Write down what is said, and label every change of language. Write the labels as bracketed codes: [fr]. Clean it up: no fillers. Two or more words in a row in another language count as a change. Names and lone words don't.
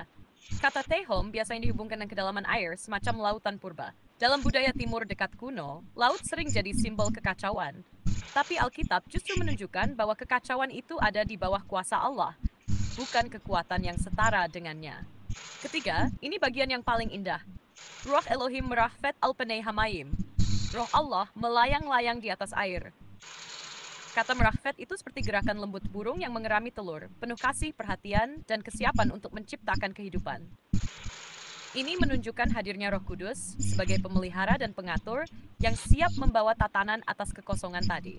[id] Kata Tehom biasanya dihubungkan dengan kedalaman air, semacam lautan purba. Dalam budaya timur dekat kuno, laut sering jadi simbol kekacauan. Tapi Alkitab justru menunjukkan bahwa kekacauan itu ada di bawah kuasa Allah, bukan kekuatan yang setara dengannya. Ketiga, ini bagian yang paling indah. [he] רוח אלהים מרחפת על פני המים. [id] Roh Allah melayang-layang di atas air. Kata merafet itu seperti gerakan lembut burung yang mengerami telur, penuh kasih, perhatian, dan kesiapan untuk menciptakan kehidupan. Ini menunjukkan hadirnya Roh Kudus sebagai pemelihara dan pengatur yang siap membawa tatanan atas kekosongan tadi.